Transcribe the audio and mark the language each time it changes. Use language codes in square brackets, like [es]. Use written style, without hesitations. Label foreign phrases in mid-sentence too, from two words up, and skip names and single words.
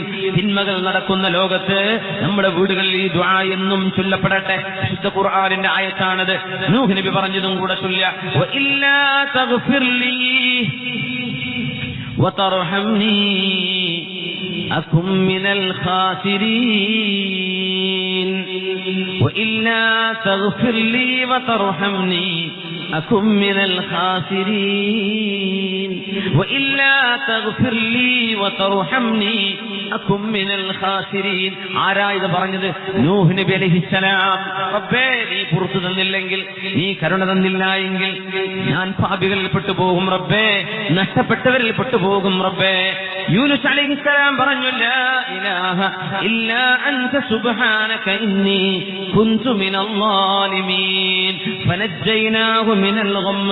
[ml] തിന്മകൾ നടക്കുന്ന ലോകത്ത് നമ്മുടെ വീടുകളിൽ ഈ ദുആ എന്നും ചൊല്ലപ്പെടട്ടെ. വിശുദ്ധ ഖുർആനിന്റെ ആയത്താണത്. നൂഹ് നബി പറഞ്ഞതും കൂടെ ചൊല്ലുക. [ar] وإلا تغفر لي وترحمني أكن من الخاسرين. وإلا تغفر لي وترحمني أكن من الخاسرين. وإلا تغفر لي وترحمني أكن من الخاسرين. [ml] ആരാ ഇത് പറഞ്ഞത്? നൂഹ് നബി അലൈഹിസ്സലാം. റബ്ബേ, നീ പുറത്തു തന്നില്ലെങ്കിൽ, നീ കരുണ തന്നില്ല എങ്കിൽ ഞാൻ പാപികളിൽ പെട്ടുപോകും റബ്ബേ, നഷ്ടപ്പെട്ടവരിൽ പെട്ടുപോകും റബ്ബേ. യൂനുസ് അലൈഹിസ്സലാം പറഞ്ഞു, [ar] لا إله إلا أنت سبحانك إني كنت من الظالمين فنجيناه من الغم.